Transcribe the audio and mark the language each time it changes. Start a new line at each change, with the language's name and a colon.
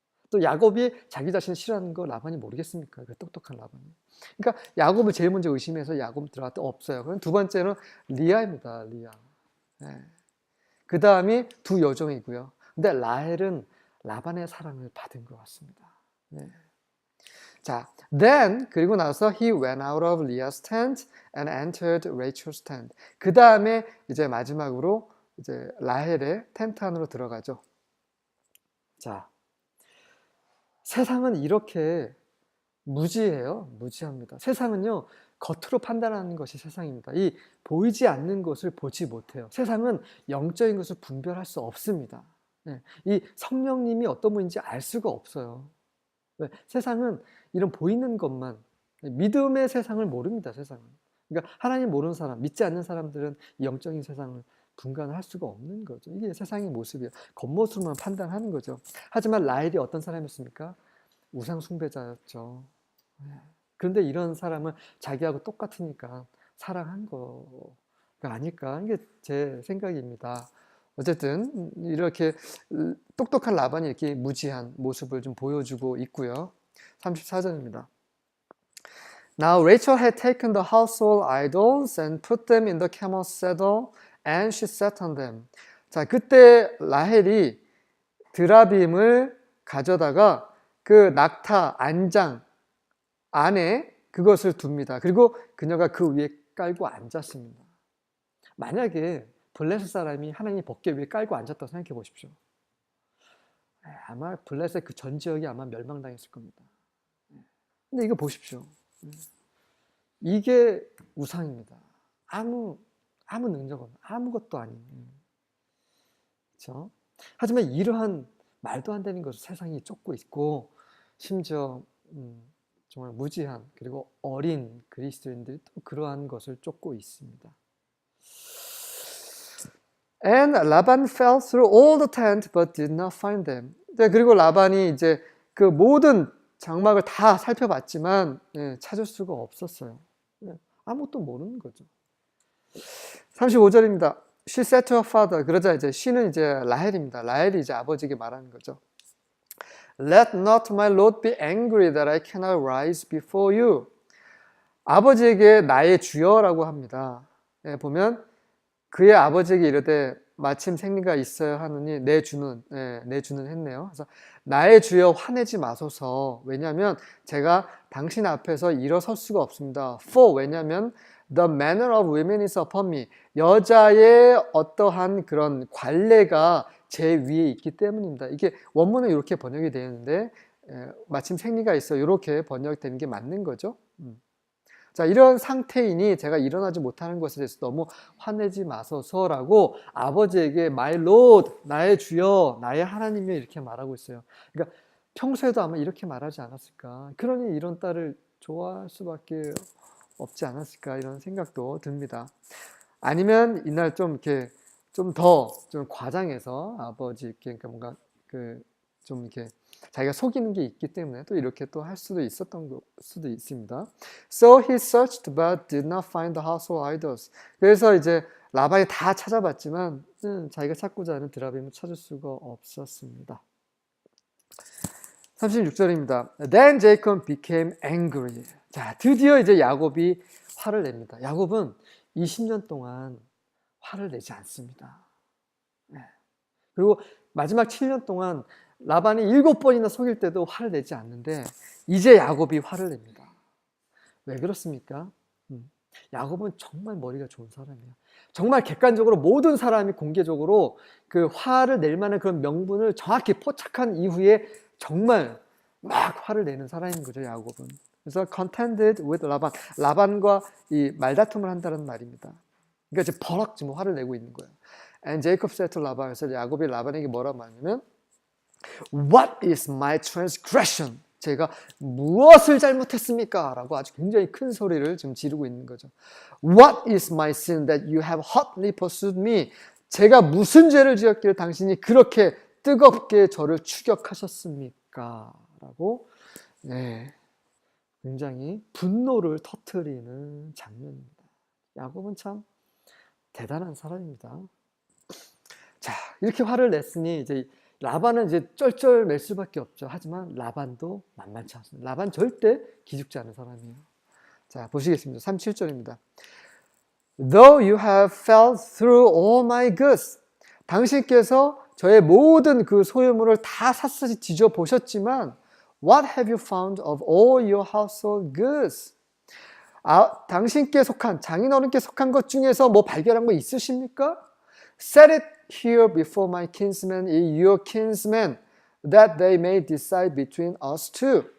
Korean: 또 야곱이 자기 자신을 싫어하는 거 라반이 모르겠습니까? 그 똑똑한 라반이. 그러니까 야곱을 제일 먼저 의심해서 야곱 들어갔다 없어요. 그럼 두 번째는 리아입니다. 리아. 네. 그 다음이 두 여종이고요. 근데 라헬은 라반의 사랑을 받은 것 같습니다. 네.
English: 자, then
Korean: 그리고 나서
English: he went out of Leah's tent and entered Rachel's tent.
Korean: 그 다음에 이제 마지막으로 이제 라헬의 텐트 안으로 들어가죠. 자, 세상은 이렇게 무지해요. 무지합니다. 세상은요, 겉으로 판단하는 것이 세상입니다. 이 보이지 않는 것을 보지 못해요. 세상은 영적인 것을 분별할 수 없습니다. 네, 이 성령님이 어떤 분인지 알 수가 없어요. 네, 세상은 이런 보이는 것만, 믿음의 세상을 모릅니다. 세상은. 그러니까 하나님 모르는 사람, 믿지 않는 사람들은 이 영적인 세상을 분간할 수가 없는 거죠. 이게 세상의 모습이에요. 겉모습만 판단하는 거죠. 하지만 라헬이 어떤 사람이었습니까? 우상 숭배자였죠. 그런데 이런 사람은 자기하고 똑같으니까 사랑한 거가 아닐까. 이게 제 생각입니다. 어쨌든 이렇게 똑똑한 라반이 이렇게 무지한 모습을 좀 보여주고 있고요. 34절입니다.
English: Now Rachel had taken the household idols and put them in the camel's saddle and she sat on them.
Korean: 자, 그때 라헬이 드라빔을 가져다가 그 낙타 안장 안에 그것을 둡니다. 그리고 그녀가 그 위에 깔고 앉았습니다. 만약에 블레셋 사람이 하나님 법궤 위에 깔고 앉았다고 생각해 보십시오. 아마 블레셋 그 전 지역이 아마 멸망당했을 겁니다. 근데 이거 보십시오. 이게 우상입니다. 아무 능력 없는, 아무것도 아닌. 그렇죠? 하지만 이러한 말도 안 되는 것을 세상이 쫓고 있고, 심지어 정말 무지한 그리고 어린 그리스도인들이 또 그러한 것을 쫓고 있습니다.
English: And Laban fell through all the tent but did not find them.
Korean: 그리고 라반이 이제 그 모든 장막을 다 살펴봤지만 찾을 수가 없었어요. 아무것도 모르는 거죠. 35절입니다.
English: She said to her father.
Korean: 그러자 이제 she는 이제 라헬입니다. 라헬이 이제 아버지에게 말하는 거죠.
English: Let not my Lord be angry that I cannot rise before you.
Korean: 아버지에게 나의 주여라고 합니다. 보면 그의 아버지에게 이르되 마침 생리가 있어야 하느니 내 주는 했네요. 그래서 나의 주여 화내지 마소서. 왜냐하면 제가 당신 앞에서 일어설 수가 없습니다.
English: For
Korean: 왜냐하면
English: the manner of women is upon me.
Korean: 여자의 어떠한 그런 관례가 제 위에 있기 때문입니다. 이게 원문은 이렇게 번역이 되는데 마침 생리가 있어 이렇게 번역되는 게 맞는 거죠. 자, 이런 상태이니 제가 일어나지 못하는 것에 대해서 너무 화내지 마소서라고 아버지에게
English: My Lord,
Korean: 나의 주여, 나의 하나님이여 이렇게 말하고 있어요. 그러니까 평소에도 아마 이렇게 말하지 않았을까. 그러니 이런 딸을 좋아할 수밖에 없지 않았을까 이런 생각도 듭니다. 아니면 이날 좀 이렇게 좀 더 좀 과장해서 아버지께 그러니까 뭔가 좀 이렇게 자기가 속이는 게 있기 때문에 또 이렇게 또 할 수도 있었던 수도 있습니다.
English: So he searched but did not find the household idols.
Korean: 그래서 이제 라반이 다 찾아봤지만 자기가 찾고자 하는 드라빔을 찾을 수가 없었습니다. 36절입니다.
English: Then Jacob became angry.
Korean: 자, 드디어 이제 야곱이 화를 냅니다. 야곱은 20년 동안 화를 내지 않습니다. 그리고 마지막 7년 동안 라반이 7번이나 속일 때도 화를 내지 않는데 이제 야곱이 화를 냅니다. 왜 그렇습니까? 야곱은 정말 머리가 좋은 사람이에요. 정말 객관적으로 모든 사람이 공개적으로 그 화를 낼 만한 그런 명분을 정확히 포착한 이후에 정말 막 화를 내는 사람인 거죠, 야곱은. 그래서
English: contended with
Korean: 라반, 라반과 이 말다툼을 한다는 말입니다. 그러니까 이제 버럭 지금 화를 내고 있는 거예요.
English: And Jacob said to Laban,
Korean: 그래서 야곱이 라반에게 뭐라고 말하냐면
English: What is my transgression?
Korean: 제가 무엇을 잘못했습니까? 라고 아주 굉장히 큰 소리를 지금 지르고 있는 거죠.
English: What is my sin that you have hotly pursued me?
Korean: 제가 무슨 죄를 지었기를 당신이 그렇게 뜨겁게 저를 추격하셨습니까? 라고 네, 굉장히 분노를 터뜨리는 장면입니다. 야곱은 참 대단한 사람입니다. 자, 이렇게 화를 냈으니 이제 라반은 이제 쩔쩔맬 수밖에 없죠. 하지만 라반도 만만치 않습니다. 라반 절대 기죽지 않은 사람이에요. 자, 보시겠습니다. 37절입니다.
English: Though you have felt through all my goods.
Korean: 당신께서 저의 모든 그 소유물을 다 샅샅이 뒤져보셨지만
English: What have you found of all your household goods?
Korean: 당신께 속한, 장인어른께 속한 것 중에서 뭐 발견한 거 있으십니까?
English: Set it here before my kinsmen and your kinsmen, that they may decide between us two.